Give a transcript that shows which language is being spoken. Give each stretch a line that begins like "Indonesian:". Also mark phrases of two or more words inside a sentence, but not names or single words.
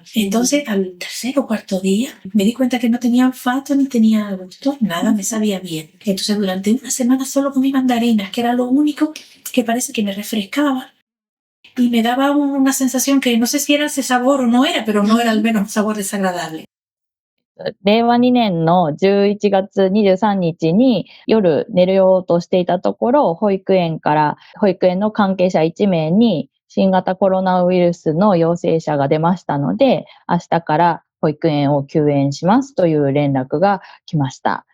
Spanish: Entonces, al 3er o 4.º día, me di cuenta que no tenía olfato ni tenía gusto, nada me sabía bien. Entonces, durante una semana solo comí mandarinas, que era lo único que parece que me refrescaba. y me daba una sensación que no sé si era ese sabor o no era, pero no era al menos un sabor desagradable.
Japanese: 令和2年の11月23日に夜寝るようとしていたところ、保育園の関係者1名に新型コロナウイルスの陽性者が出ましたので、明日から保育園を休園しますという連絡が来ました。